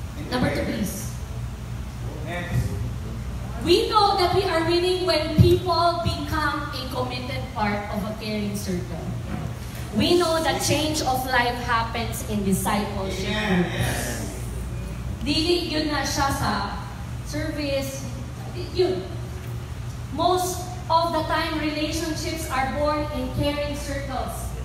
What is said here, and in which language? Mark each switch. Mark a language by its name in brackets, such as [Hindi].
[English] Number two, please. Next. We know that we are winning when people become a committed part of a caring circle. We know that change of life happens in discipleship groups. [Cebuano] Dili yun na siya sa service. Yun. [English] Most of the time, relationships are born in caring circles.